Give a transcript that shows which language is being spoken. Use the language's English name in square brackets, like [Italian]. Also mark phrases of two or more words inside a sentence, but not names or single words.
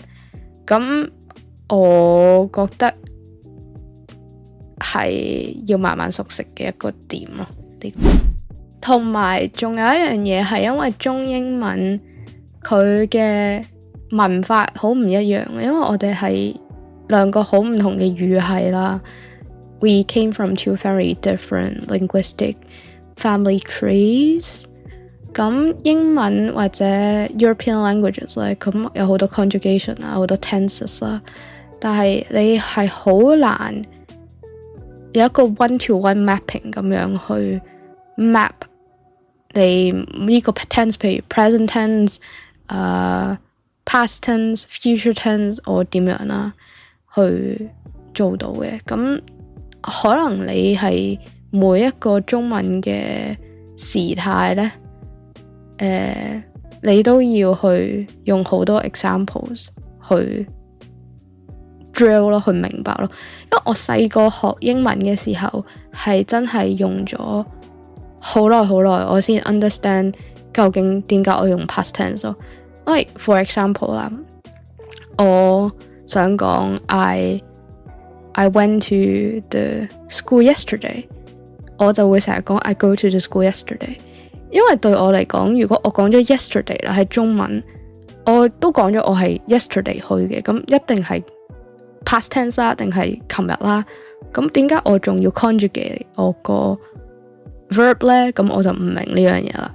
[Cantonese] 咁我覺得係要慢慢熟悉嘅一個點咯。同埋仲有一樣嘢係因為中英文佢嘅文法好唔一樣，因為我哋係兩個好唔同嘅語系啦。 [English] We came from two very different linguistic family trees。 [Cantonese] 咁英文或者 [English] European languages [Cantonese] 咧，咁有好多 conjugation 啊，好多 tenses 啦，但係你係好難有一個 [English] one-to-one mapping [Cantonese] 咁樣去 map 你呢個 tense， 譬如 [English] present tense、 past tense、 future tense， [Cantonese] 我點樣啦去做到嘅。咁可能你係每一個中文嘅時態呢，你都要去用好多 examples 去 drill 咯，去明白咯。因為我細個學英文嘅時候係真係用咗好耐，我先 understand 究竟點解我用 [English] past tense [Cantonese] 咯。 [English] Like for example [Cantonese] 啦，我想講 [English] I went to the school yesterday， [Cantonese] 我就會成日講 [English] I go to the school yesterday。 [Cantonese] 因為對我嚟講，如果我講咗 yesterday 啦，係中文，我都講咗我係 yesterday 去嘅，咁一定係 [English] past tense [Cantonese] 啦，定係琴日啦。咁點解我仲要 conjugate 我個 verb 呢？咁我就唔明呢樣嘢啦。